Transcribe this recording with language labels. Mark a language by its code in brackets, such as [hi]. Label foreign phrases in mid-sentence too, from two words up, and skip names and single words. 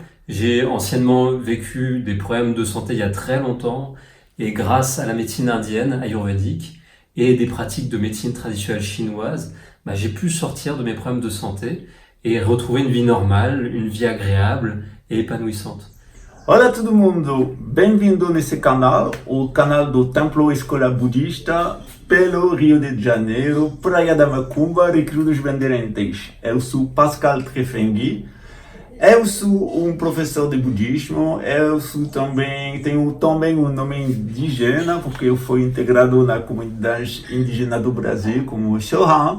[fr] J'ai anciennement vécu des problèmes de santé il y a très longtemps et grâce à la médecine indienne, ayurvédique et des pratiques de médecine traditionnelle chinoise, j'ai pu sortir de mes problèmes de santé et retrouver une vie normale, une vie agréable et épanouissante. [pt] Olá todo mundo, bem-vindo nesse canal, o canal do Templo Escola Budista pelo Rio de Janeiro, Praia da Macumba, Recreio dos Bandeirantes. Eu sou Pascal Trefengui, eu sou um professor de budismo, tenho também um nome indígena, porque eu fui integrado na comunidade indígena do Brasil como Shohan.